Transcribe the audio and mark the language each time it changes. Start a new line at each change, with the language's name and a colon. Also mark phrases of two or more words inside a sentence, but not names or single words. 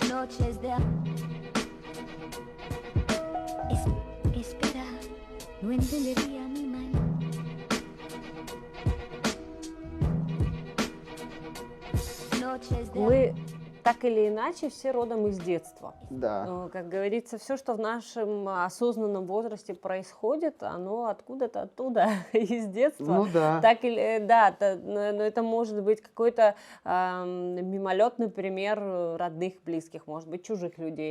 Spanish: noches de espera, no entendería mi mal. Noches de
Russian: Мы так или иначе все родом из детства. Да. Как говорится, все, что в нашем осознанном возрасте происходит, оно откуда-то оттуда, из детства. Ну да. Так или да, но это может быть какой-то мимолетный пример родных, близких, может быть, чужих людей.